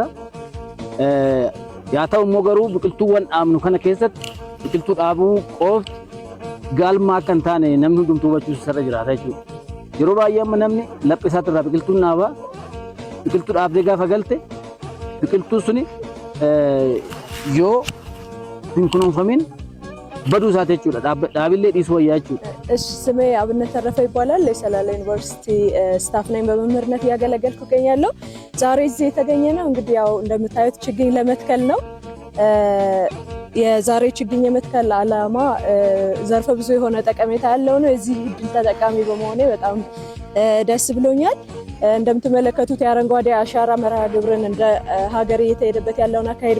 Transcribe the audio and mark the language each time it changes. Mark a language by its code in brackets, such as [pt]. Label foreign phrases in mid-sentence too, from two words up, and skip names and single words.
[om] Yaa ta'u immoo garuu biqiltuuwwan dhaabnu kana keessatti biqiltuu dhaabuu qofti galma akka hin taane namni hundumtuu hubachuutu isarra jiraata jechuudha. Yeroo baay'ee amma namni laphee isaatirraa biqiltuun dhaabaa biqiltuu dhaabdee gaafa galte biqiltuun suni yoo hin kunuunfamin baduu isaati jechuudha. Dhaabillee dhiisuu wayyaa jechuudha. [am] እሺ ስሜ አብነት ተረፈ ይባላል። የሰላሌ ዩኒቨርሲቲ ስታፍ ነኝ። በመምህርነት እያገለገልኩ እገኛለሁ። ዛሬ እዚህ የተገኘነው እንግዲህ ያው እንደምታዩት ችግኝ ለመትከል ነው። የዛሬ ችግኝ የመትከል ዓላማ ዘርፈ ብዙ የሆነ ጠቀሜታ ያለው ነው። የዚህ እድል ተጠቃሚ በመሆኔ በጣም ደስ ብሎኛል። እንደምትመለከቱት የአረንጓዴ አሻራ መርሃ ግብርን እንደ ሀገር እየተሄደበት ያለውን አካሄድ